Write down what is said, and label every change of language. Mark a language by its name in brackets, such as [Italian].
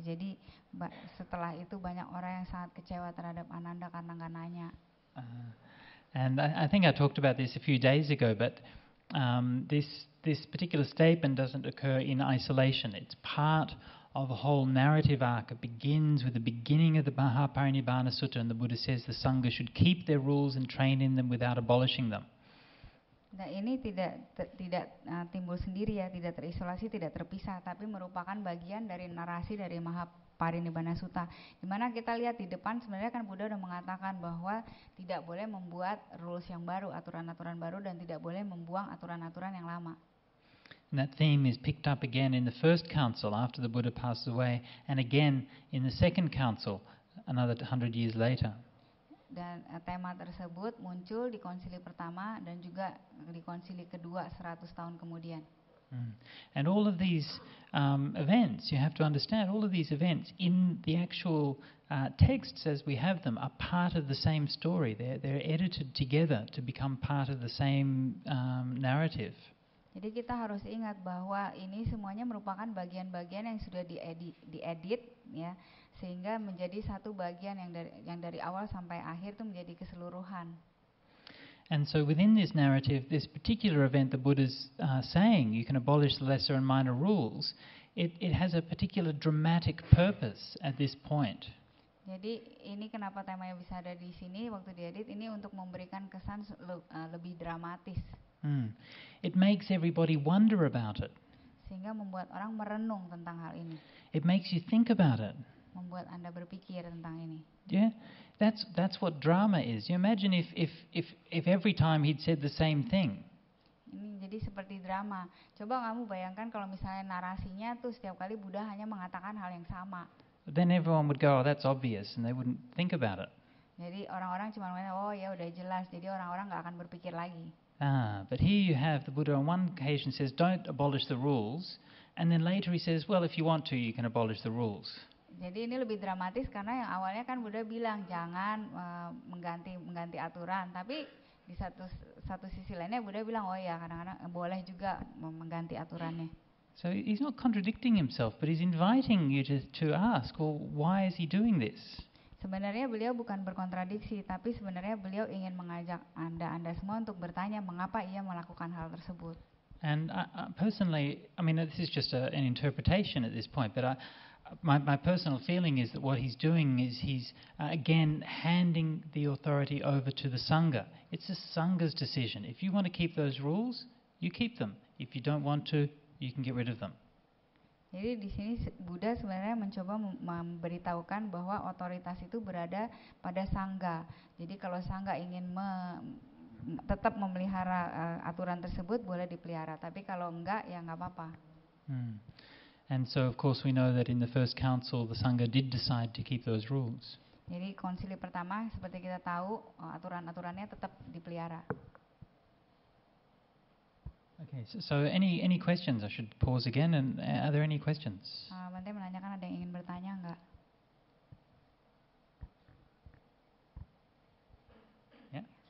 [Indonesian] Jadi setelah itu banyak orang yang sangat kecewa terhadap Ananda karena nggak nanya. [English] And I think I talked about this a few days ago, but this particular statement doesn't occur in isolation. It's part of a whole narrative arc. It begins with the beginning of the Mahaparinibbana Sutta, and the Buddha says the Sangha should keep their rules and train in them without abolishing them. [Indonesian] Nah, ini tidak timbul sendiri ya, tidak terisolasi, tidak terpisah, tapi merupakan bagian dari narasi dari Mahaparinibbana Sutta. Di mana kita lihat di depan sebenarnya kan Buddha sudah mengatakan bahwa tidak boleh membuat rules yang baru, aturan-aturan baru, dan tidak boleh membuang aturan-aturan yang lama. [English] And that theme is picked up again in the first council after the Buddha passes away, and again in the second council another 100 years later. [Indonesian] Dan tema tersebut muncul di konsili pertama dan juga di konsili kedua 100 tahun kemudian. [English] And all of these events, you have to understand, all of these events in the actual texts as we have them are part of the same story. They're edited together to become part of the same narrative. [Indonesian] Jadi kita harus ingat bahwa ini semuanya merupakan bagian-bagian yang sudah diedit ya, sehingga menjadi satu bagian yang dari awal sampai akhir itu menjadi keseluruhan. [English] And so within this narrative, this particular event the Buddha's saying you can abolish the lesser and minor rules, it has a particular dramatic purpose at this point. [Indonesian] Jadi ini kenapa temanya bisa ada di sini waktu diedit, ini untuk memberikan kesan lebih dramatis. [English] It makes everybody wonder about it. [Indonesian] Sehingga membuat orang merenung tentang hal ini. [English] It makes you think about it. [Indonesian] Membuat Anda berpikir tentang ini. [English] Yeah, that's what drama is. You imagine if every time he'd said the same thing. [Indonesian] Ini jadi seperti drama. Coba kamu bayangkan kalau misalnya narasinya tuh setiap kali Buddha hanya mengatakan hal yang sama. [English] Then everyone would go, oh, that's obvious, and they wouldn't think about it. [Indonesian] Jadi orang-orang cuma ngomong, oh ya udah jelas. Jadi orang-orang nggak akan berpikir lagi. [English] But here you have the Buddha on one occasion says, don't abolish the rules, and then later he says, well, if you want to, you can abolish the rules. [Indonesian] Jadi ini lebih dramatis karena yang awalnya kan Buddha bilang jangan mengganti aturan, tapi di satu sisi lainnya Buddha bilang oh ya kadang-kadang boleh juga mengganti aturannya. [English] So he's not contradicting himself, but he's inviting you to ask, well, why is he doing this? [Indonesian] Sebenarnya beliau bukan berkontradiksi, tapi sebenarnya beliau ingin mengajak Anda semua untuk bertanya mengapa ia melakukan hal tersebut. [English] And personally, I mean, this is just an interpretation at this point, but my personal feeling is that what he's doing is he's again handing the authority over to the Sangha. It's the Sangha's decision. If you want to keep those rules, you keep them. If you don't want to, you can get rid of them. [Indonesian] Jadi di sini Buddha sebenarnya mencoba memberitahukan bahwa otoritas itu berada pada Sangha. Jadi kalau Sangha ingin tetap memelihara aturan tersebut boleh dipelihara, tapi kalau enggak ya enggak apa-apa. [English] And so of course we know that in the first council the Sangha did decide to keep those rules. [Indonesian] Jadi konsili pertama seperti kita tahu aturan-aturannya tetap dipelihara. [English] Okay, so any questions? I should pause again. And are there any questions? [Indonesian] Bante menanyakan ada yang ingin bertanya enggak? Ya.